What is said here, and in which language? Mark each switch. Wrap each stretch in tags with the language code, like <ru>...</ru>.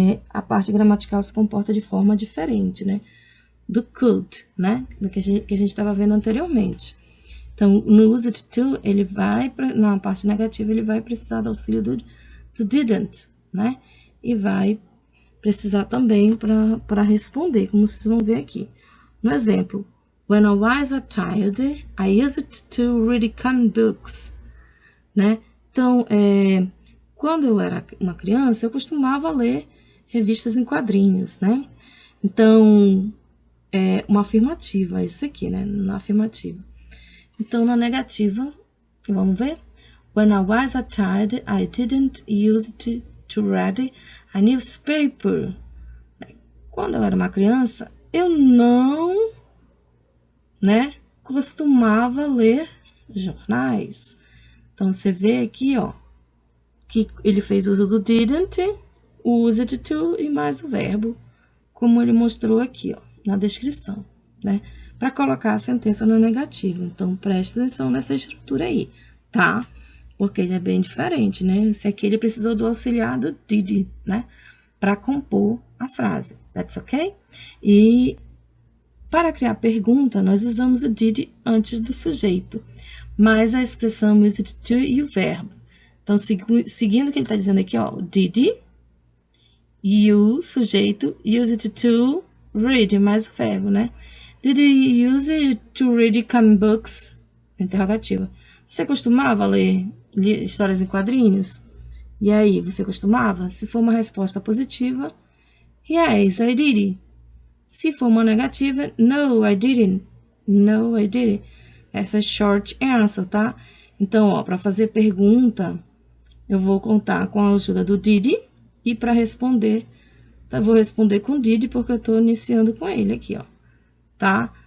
<pt>a parte gramatical se comporta de forma diferente, né? Do could, né? Do que a gente estava vendo anteriormente. Então, no used to, ele vai, na parte negativa, ele vai precisar do auxílio do didn't, né? E vai precisar também para responder, como vocês vão ver aqui. No exemplo,</pt> <en>when I was a child, I used to read comic books, né?</en> <pt>Então, quando eu era uma criança, eu costumava ler revistas em quadrinhos, né? Então, uma afirmativa, isso aqui, né? Na afirmativa. Então, na negativa, vamos ver?</pt> <en>When I was a child, I didn't use to read a newspaper.</en> <pt>Quando eu era uma criança, eu não, né, costumava ler jornais. Então, você vê aqui, ó, que ele fez uso do didn't, o used to e mais o verbo, como ele mostrou aqui, ó, na descrição, né? Para colocar a sentença na negativa. Então, presta atenção nessa estrutura aí, tá? Porque ele é bem diferente, né? Esse aqui ele precisou do auxiliar do did, né? Para compor a frase.</pt> <en>That's okay?</en> <pt>E para criar pergunta, nós usamos o did antes do sujeito, mais a expressão used to e o verbo. Então, seguindo o que ele está dizendo aqui, ó, did, you, sujeito, used to read, mais o verbo, né?</pt> <en>Did you use it to read comic books?</en> <pt>Interrogativa. Você costumava ler histórias em quadrinhos? E aí, você costumava? Se for uma resposta positiva,</pt> <en>yes, I did.</en> <pt>Se for uma negativa,</pt> <en>no, I didn't. No, I didn't.</en> <pt>Essa é short answer, tá? Então, ó, para fazer pergunta, eu vou contar com a ajuda do did e para responder, eu vou responder com did porque eu estou iniciando com ele aqui, ó. Tá?</pt>